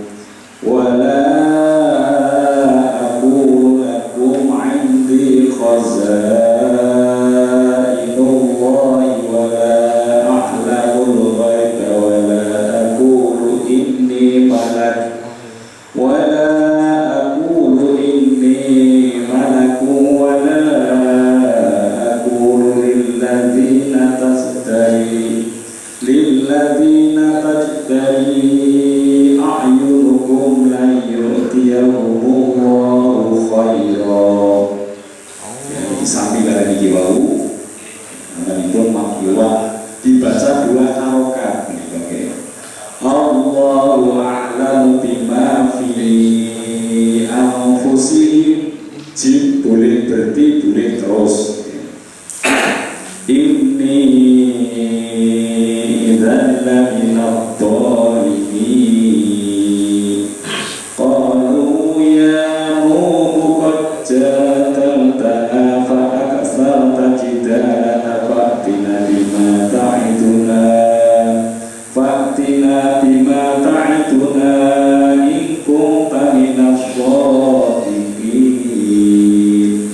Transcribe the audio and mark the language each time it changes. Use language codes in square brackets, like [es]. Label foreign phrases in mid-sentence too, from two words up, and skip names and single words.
[ar] ولا أقول لكم عندي خزائن الله و لا أعلم الغيب ولا أقول إني ملك ولا أقول إني ملك ولا أقول للذين تزدري أعينكم لن يؤتيهم الله خيرا. [id] Ya, ini sambil dari [jv] niki wau [id] namanya makiyah dibaca 2 harokat. Oke. [ar] الله أعلم بما في أنفسهم. [id] Jim boleh berhenti, boleh terus. [ar] إني إذا لمن الظالمين. قالوا يا نوح قد جادلتنا فأكثرت جدالنا فأتنا بما تعدنا إن كنت من الصادقين.